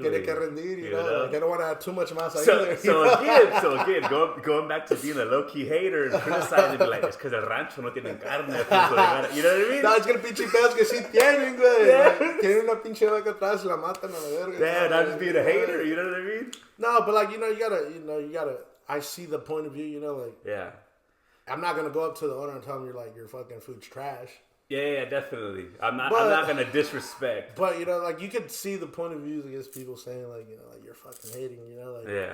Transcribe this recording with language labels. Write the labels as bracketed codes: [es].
[es] Tiene que rendir, [en] you know. Like, they don't want to add too much masa either. So again, going back to being a low-key hater and criticizing, be like, it's because [es] el rancho no tienen carne. [en] You know what I mean? [es] No, es que el pinche pedos que sí tienen, güey. Like, tienen una pinche vaca atrás y la matan a la verga. [en] Yeah, not just being a hater, you know what I mean? No, but like, you gotta, I see the point of view, you know, like. Yeah. I'm not gonna go up to the owner and tell him your fucking food's trash. Yeah, definitely. I'm not gonna disrespect. But you know, like you could see the point of views against people saying like, you know, like you're fucking hating, you know, like